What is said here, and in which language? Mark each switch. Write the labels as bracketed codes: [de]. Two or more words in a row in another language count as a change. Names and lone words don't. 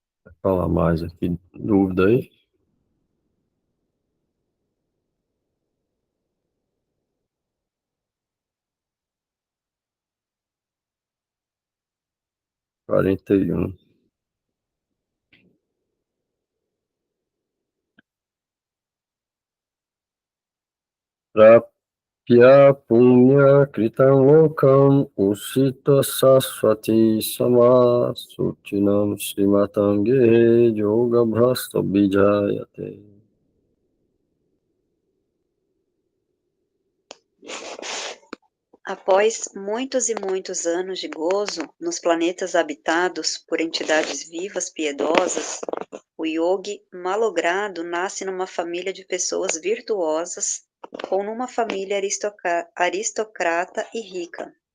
[pt] Falar mais aqui, dúvida aí? Quarenta e um. [sa] Prapya punya kritam lokam usita saswati sama suchinam srimatam gehe yoga bhrasta bijayate. [pt] Após muitos e muitos anos de gozo nos planetas habitados por entidades vivas piedosas, o yogi malogrado nasce numa família de pessoas virtuosas ou numa família aristocrata e rica.